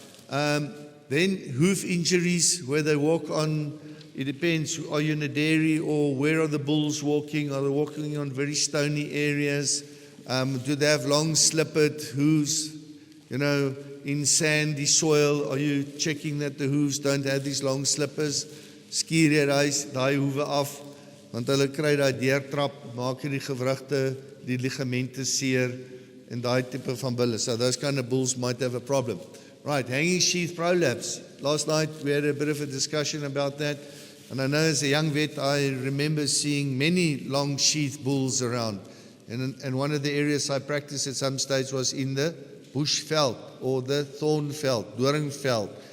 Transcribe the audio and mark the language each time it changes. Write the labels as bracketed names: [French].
[English] Then hoof injuries, where they walk on, it depends, are you in a dairy or where are the bulls walking? Are they walking on very stony areas? Do they have long slippered hooves, in sandy soil? Are you checking that the hooves don't have these long slippers? [Afrikaans] Skier jy daai hoewe af, want hulle kry daai deurtrap, maak die gewrigte, die ligamente seer en daai tipe van bulle. [English] So those kind of bulls might have a problem. Right, hanging sheath prolapse. Last night we had a bit of a discussion about that. And I know as a young vet, I remember seeing many long sheath bulls around. And one of the areas I practiced at some stage was in the bushveld or the thornveld, doringveld.